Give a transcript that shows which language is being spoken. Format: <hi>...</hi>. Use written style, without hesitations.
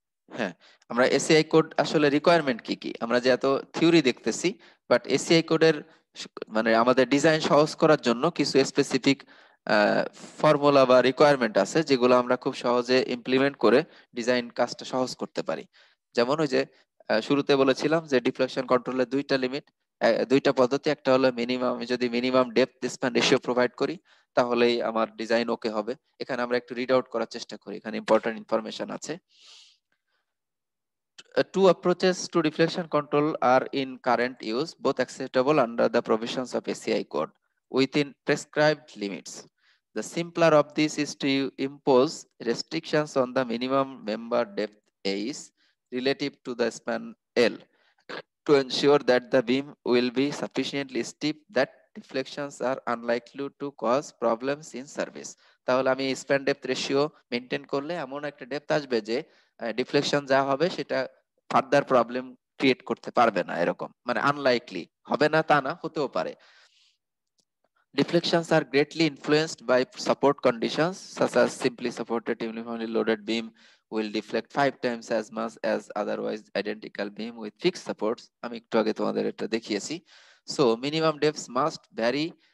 <bn>হ্যাঁ, আমরা ACI code আসলে রিকোয়ারমেন্ট কি কি, আমরা যে এত থিওরি দেখতেছি, বাট এসিআই কোডের মানে আমাদের ডিজাইন সহজ করার জন্য কিছু স্পেসিফিক ফর্মুলা বা রিকোয়ারমেন্ট আছে যেগুলো আমরা খুব সহজে ইমপ্লিমেন্ট করে ডিজাইন কাজটা সহজ করতে পারি। যেমন ওই যে শুরুতে বলেছিলাম যে ডিফ্লেকশন কন্ট্রোলের দুইটা লিমিট, দুইটা পদ্ধতি। একটা হলো মিনিমাম, আমি যদি minimum depth span ratio provide করি তাহলেই আমার ডিজাইন ওকে হবে। এখানে আমরা একটু রিড আউট করার চেষ্টা করি, এখানে ইম্পর্টেন্ট ইনফরমেশন আছে।</bn> <en>Two approaches to deflection control are in current use, both acceptable under the provisions of ACI code within prescribed limits. The simpler of this is to impose restrictions on the minimum member depth A's relative to the span L to ensure that the beam will be sufficiently steep that deflections are unlikely to cause problems in service.</en> <bn>তাহলে আমি span depth ratio maintain করলে এমন একটা depth আসবে যে deflection যা হবে সেটা ফার্দার প্রবলেম ক্রিয়েট করতে পারবে না, এরকম মানে আনলাইকলি, হবে না তা না, হতেও পারে।</bn> <en>Deflections are greatly influenced by support conditions, such as simply supported uniformly loaded beam will deflect 5 times as much as otherwise identical beam with fixed supports.</en> <bn>আমি একটু আগে তোমাদের এটা দেখিয়েছি।</bn> <en>So minimum depths must vary</en>